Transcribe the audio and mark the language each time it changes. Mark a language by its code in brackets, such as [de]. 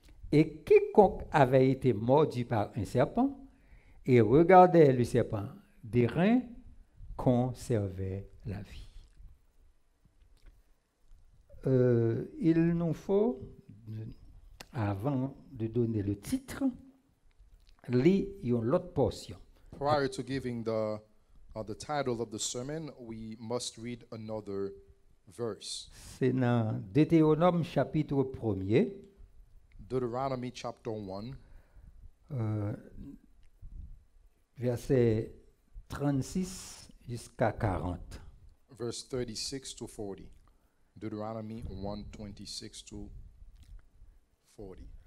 [fr] Et quiconque avait été mordu par un serpent et regardait le serpent d'airain conservait la vie. Il nous faut, avant de donner le titre, lire l'autre portion. [en] Prior to giving the title of the sermon, we must read another verse. [fr] C'est dans Deutéronome chapitre 1er, [en] Deuteronomy chapter 1, [fr] verset 36 jusqu'à 40. [en] verse 36 to 40. Deuteronomy 1, 26 to 40.